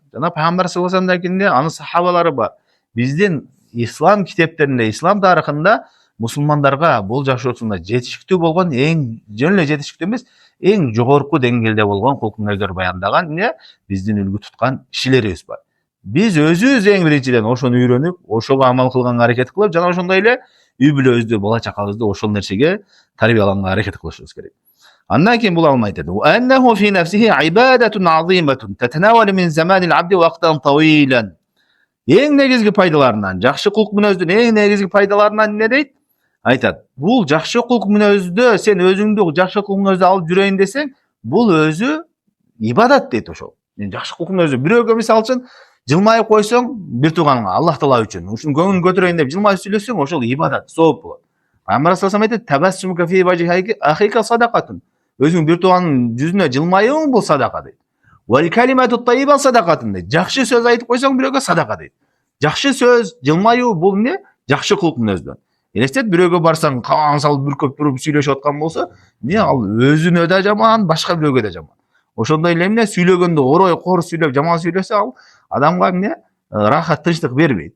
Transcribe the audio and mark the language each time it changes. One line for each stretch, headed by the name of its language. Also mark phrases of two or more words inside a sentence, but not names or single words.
Kyrgyz: Жана пайгамбар
Arabic: صلى الله عليه وسلم
Kyrgyz: кийинде анын сахабалары бар. Биздин ислам китептеринде, ислам тарыхында мусулмандарга бул жашоосунда жетишиктүү болгон эң жөн эле жетишиктүү эмес, эң жогорку деңгээлде болгон кулк мүнөздөр баяндаган эмне биздин үлгү туткан кишилерибиз бар. Биз өзүбүз эң биринчиден ошону үйрөнүп, ошого амал кылганга аракет кылып, жана ошондой эле үй бүлөбүздү, бала чакабызды ошол нерсеге тарбиялаганга аракет кылышыбыз керек. Андан кийин бул алмайт эди.
Arabic: أنه في نفسه عبادة عظيمة تتناول من زمان العبد وقتا طويلا.
Kyrgyz: Эң негизги пайдаларынан, жакшы кулк мүнөздүн эң негизги пайдаларынан эмне дейт? Айтат. Бул жакшы кулк мүнөздө сен өзүңдү жакшы кулк мүнөздө алып жүрөйүн десең, бул өзү ибадат дейт ошол. Мен жакшы кулк мүнөздө бирөөгө мисалы үчүн жылмайып койсоң, бир тууганыңа Аллах Таала үчүн, ушун көңүлүн көтөрөйүн деп жылмайып сүйлөсөң, ошол ибадат, сооп болот.
Arabic: Пайгамбар صلى الله عليه وسلم айтат: "تبسمك في وجه أخيك صدقة."
Kyrgyz: Өзүң бир тууганын жүзүнө жылмаюуң бул садака дейт.
Arabic: "والكلمة الطيبة صدقة" дейт.
Kyrgyz: Жакшы сөз айтып койсоң бирөөгө садака дейт. Жакшы сөз, жылмаюу бул эмне? Жакшы кулк мүнөздөн. Элестет, бирөөгө барсаң, калаң салып бүркөп туруп сүйлөшүп аткан болсо, эмне ал өзүнө да жаман, башка бирөөгө да жаман. Ошондой эле эмне сүйлөгөндө орой кор сүйлөп, жаман сүйлөсө, ал адамга эмне рахат, тынчтык бербейт.